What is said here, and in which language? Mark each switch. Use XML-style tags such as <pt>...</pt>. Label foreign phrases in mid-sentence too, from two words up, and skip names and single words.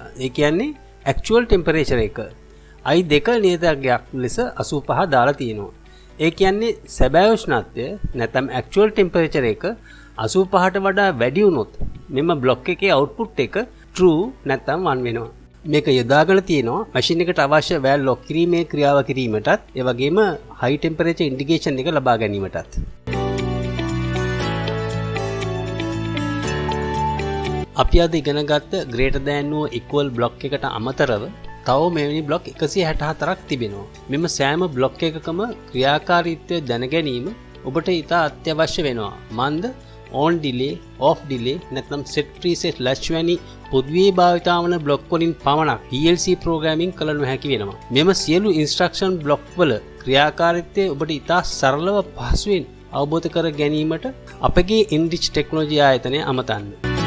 <si>ඒ කියන්නේ</si> <en>actual temperature</en> <si>එක. i දෙක නියතයක් ලෙස 85 දාලා තියෙනවා. ඒ කියන්නේ සැබෑ උෂ්ණත්වය නැත්නම්</si> <en>actual temperature</en> <si>එක 85ට වඩා වැඩි වුණොත් මෙම block එකේ output එක true නැත්නම් 1 වෙනවා. මේක යොදාගෙන තියෙනවා machine එකට අවශ්‍ය</si> <en>valve lock</en> <si>කිරීමේ ක්‍රියාව කිරීමටත් ඒ වගේම</si> <en>high temperature indication</en> <si>එක ලබා ගැනීමටත්. අපි අද ඉගෙන ගත්ත</si> <en>greater than or equal block</en> <si>එකට අමතරව තව මෙවැනි block 164ක් තිබෙනවා. මෙම සෑම block එකකම ක්‍රියාකාරීත්වය දැන ගැනීම ඔබට ඉතා අත්‍යවශ්‍ය වෙනවා. මන්ද</si> <en>on delay, off delay</en> <si>නැත්නම්</si> <en>set preset latch</en> <si>වැනි පොදුවේ භාවිතා වන block වලින් පමණක්</si> <en>PLC programming</en> <si>කළ නොහැකි වෙනවා. මෙම සියලු</si> <en>instruction block</en> <si>වල ක්‍රියාකාරීත්වය ඔබට ඉතා සරලව පහසුවෙන් අවබෝධ කර ගැනීමට අපගේ Enrich Technology ආයතනය අමතන්න.</si>